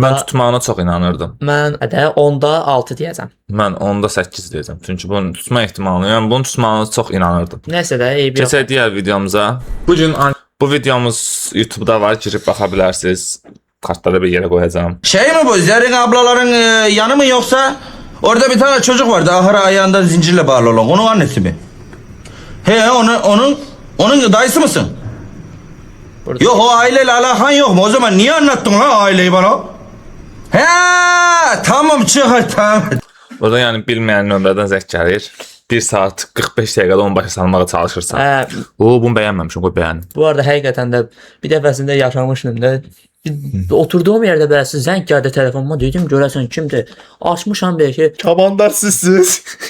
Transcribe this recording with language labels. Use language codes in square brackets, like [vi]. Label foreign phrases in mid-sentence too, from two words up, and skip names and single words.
[az] mən tutmağına çox inanırdım. mən də 10-da 6 deyəcəm. Mən onda 8 deyəcəm. Çünki bunun tutma ehtimalını, yəni bunun tutmağına çox inanırdım. Nəsə də eybi yox. Keçək digər videomuza. Bu videomuz YouTube-da var, girib baxa bilərsiniz. Kartları bir yerə qoyacağam. [tr] Şey mi bu? Zerrin ablaların yanı mı yoksa? Orada bir tane çocuk vardı. Ahıra ayağında zincirle bağlı olan. Onun annesi mi? He onun dayısı mısın? Burada- Yok o aileyle alakan yok mu? O zaman niye anlattın lan aileyi bana? He tamam çık tamam. [az] Burada yəni bilməyən nömrədən zəng gəlir. 1 saat 45 dəqiqədə onu başa salmağa çalışırsan. Hə, Bunu bəyənməmişəm, qoy bəyənin. bu arada həqiqətən də bir dəfəsində yaşamışdım da. Oturduğum yerdə bəzi zəng gəldi telefonuma, dedim görəsən kimdir? Açmışam belki. Çabandar sizsiz.